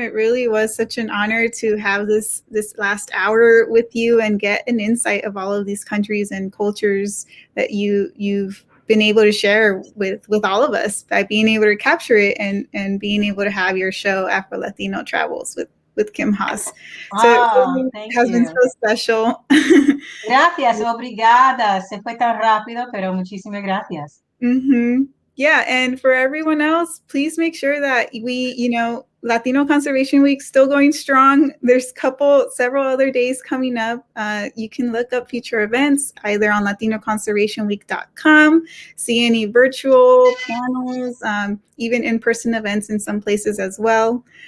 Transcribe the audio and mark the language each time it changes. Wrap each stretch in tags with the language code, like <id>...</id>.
<en>It really was such an honor to have this last hour with you and get an insight of all of these countries and cultures that you've been able to share with all of us by being able to capture it and being able to have your show Afro-Latino Travels with Kim Haas. So it has been so special.</en> <es>Gracias,</es> <pt>obrigada.</pt> <es>Se fue tan rápido, pero muchísimas gracias.</es> <en>Yeah, and for everyone else, please make sure that we, Latino Conservation Week still going strong. There's several other days coming up. You can look up future events either on latinoconservationweek.com, see any virtual panels, even in-person events in some places as well.</en>